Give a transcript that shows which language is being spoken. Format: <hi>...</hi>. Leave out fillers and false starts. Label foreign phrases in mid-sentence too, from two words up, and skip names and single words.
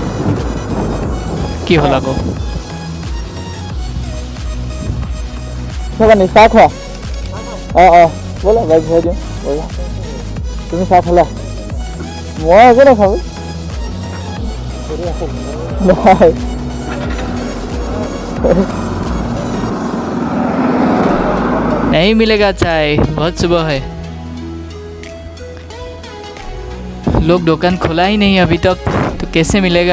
<as>কি হ'ল আকৌ? চাহ খোৱা? অঁ ব'লা বাইক ভৰাই দিওঁ, ব'লা। তুমি চাহ খালা? মই একো নাখাওঁ।</as> <hi>नहीं मिलेगा चाय, बहुत सुबह है। लोग दुकान खोला ही नहीं अभी तक, तो कैसे मिलेगा?</hi>